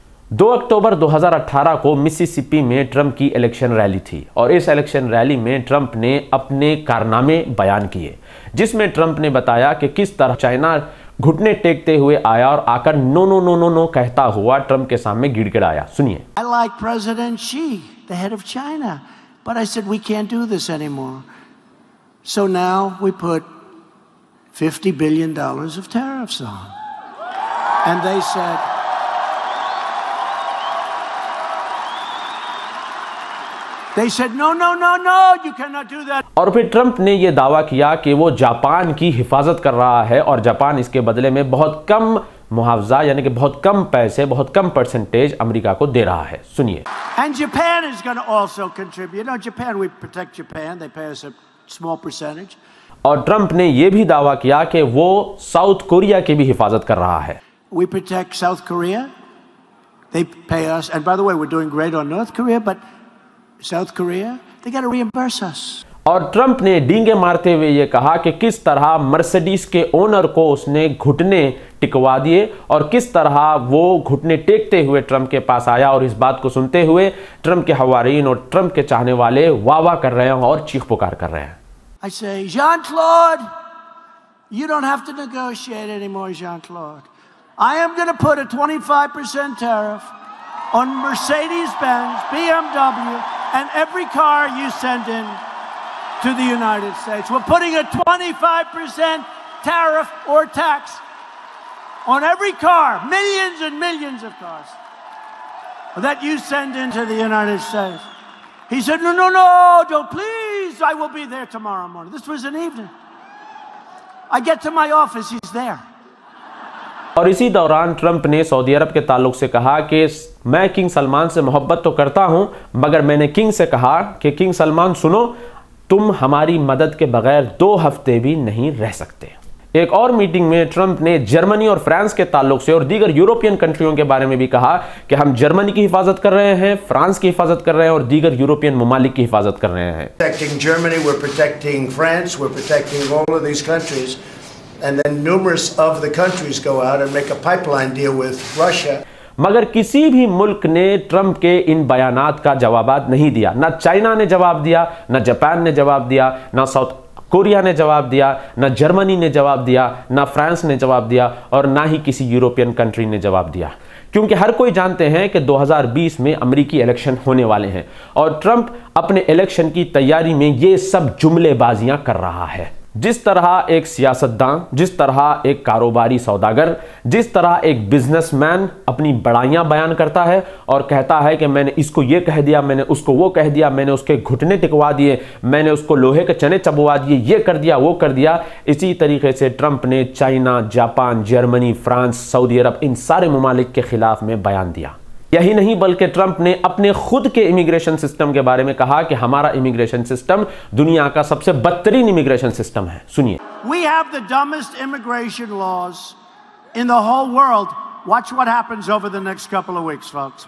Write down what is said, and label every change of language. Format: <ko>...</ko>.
<ur>2 اکتوبر 2018 کو مسیسپی میں ٹرمپ کی الیکشن ریلی تھی، اور اس الیکشن ریلی میں ٹرمپ نے اپنے کارنامے بیان کیے، جس میں ٹرمپ نے بتایا کہ کس طرح چائنا گھٹنے ٹیکتے ہوئے آیا اور آ کر نو نو نو نو نو کہتا ہوا ٹرمپ کے سامنے گڑ گڑایا۔ سنیے۔</ur> <en>I like President Xi, the head of China, but I said we can't do this anymore. So now we put $50 billion of tariffs on. And they said, no, no, no, no, you cannot do that.</en> <ur>اور پھر Trump نے یہ دعویٰ کیا کہ وہ Japan کی حفاظت کر رہا ہے، اور جاپان اس کے بدلے میں بہت کم معاوضہ یعنی کہ بہت کم پیسے، بہت کم پرسنٹیج امریکہ کو دے رہا ہے۔ سنیے۔</ur> <en>And Japan is going to also contribute. You know, Japan, we protect Japan. They pay us a small percentage.</en> <ur>اور ٹرمپ نے یہ بھی دعویٰ کیا کہ وہ ساؤتھ کوریا کی بھی حفاظت کر رہا ہے۔</ur> <en>We protect South Korea. They pay us. And by the way, we're doing great on North Korea, but South Korea, they got to reimburse us.</en> <ur>اور ٹرمپ نے ڈینگے مارتے ہوئے یہ کہا کہ کس طرح مرسیڈیز کے اونر کو اس نے گھٹنے ٹکوا دیے، اور کس طرح وہ گھٹنے ٹیکتے ہوئے ٹرمپ کے پاس آیا، اور اس بات کو سنتے ہوئے ٹرمپ کے حوارین اور ٹرمپ کے چاہنے والے واہ واہ کر رہے ہیں اور چیخ پکار کر رہے ہیں۔</ur> <en>I say, Jean-Claude, you don't have to negotiate anymore, Jean-Claude. I am going to put a 25% tariff on Mercedes-Benz, BMW, and every car you send in to the United States. We're putting a 25% tariff or tax on every car, millions and millions of cars that you send into the United States. He said, no, no, no, don't, please, I will be there tomorrow morning. This was an evening. I get to my office, he's there.</en> <ur>اور اسی دوران Trump نے سعودی عرب کے تعلق سے کہا کہ میں کنگ سلمان سے محبت تو کرتا ہوں، مگر میں نے کنگ سے کہا کہ کنگ سلمان سنو، تم ہماری مدد کے بغیر 2 ہفتے بھی نہیں رہ سکتے۔ ایک اور میٹنگ میں ٹرمپ نے جرمنی اور فرانس کے تعلق سے اور دیگر یورپین کنٹریوں کے بارے میں بھی کہا کہ ہم جرمنی کی حفاظت کر رہے ہیں، فرانس کی حفاظت کر رہے ہیں، اور دیگر یورپین ممالک کی حفاظت کر رہے ہیں۔</ur> <en>Protecting Germany, we're protecting France, we're protecting all of these countries. And then numerous of the countries go out and make a pipeline deal with Russia.</en> <ur>مگر کسی بھی ملک نے ٹرمپ کے ان بیانات کا جوابات نہیں دیا۔ نہ چائنا نے جواب دیا، نہ جاپان نے جواب دیا، نہ ساؤتھ کوریا نے جواب دیا، نہ جرمنی نے جواب دیا، نہ فرانس نے جواب دیا، اور نہ ہی کسی یورپین کنٹری نے جواب دیا، کیونکہ ہر کوئی جانتے ہیں کہ 2020 میں امریکی الیکشن ہونے والے ہیں، اور ٹرمپ اپنے الیکشن کی تیاری میں یہ سب جملے بازیاں کر رہا ہے۔ جس طرح ایک سیاستدان، جس طرح ایک کاروباری سوداگر، جس طرح ایک بزنس مین اپنی بڑائیاں بیان کرتا ہے اور کہتا ہے کہ میں نے اس کو یہ کہہ دیا، میں نے اس کو وہ کہہ دیا، میں نے اس کے گھٹنے ٹکوا دیے، میں نے اس کو لوہے کے چنے چبوا دیے، یہ کر دیا، وہ کر دیا، اسی طریقے سے ٹرمپ نے چائنا، جاپان، جرمنی، فرانس، سعودی عرب، ان سارے ممالک کے خلاف میں بیان دیا۔ یہی نہیں بلکہ ٹرمپ نے اپنے خود کے امیگریشن سسٹم کے بارے میں کہا کہ ہمارا امیگریشن سسٹم دنیا کا سب سے بدترین امیگریشن سسٹم ہے۔ سنیے۔</ur> <en>We have the dumbest immigration laws in the whole world. Watch what happens over the next couple of weeks, folks.</en>